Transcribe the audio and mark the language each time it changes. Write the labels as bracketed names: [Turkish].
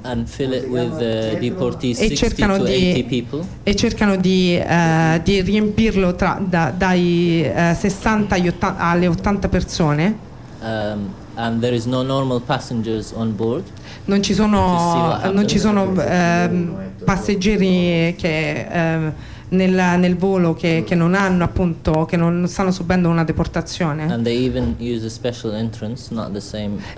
[English] and fill it with deportees, 60 to 80 people. [Italian] E cercano di riempirlo dai 60 alle 80 persone. [English] And there is no normal passengers on board. [Italian] Non ci sono passeggeri che nel volo che non hanno appunto, che non stanno subendo una deportazione. [English] And they even use a special entrance, not the same.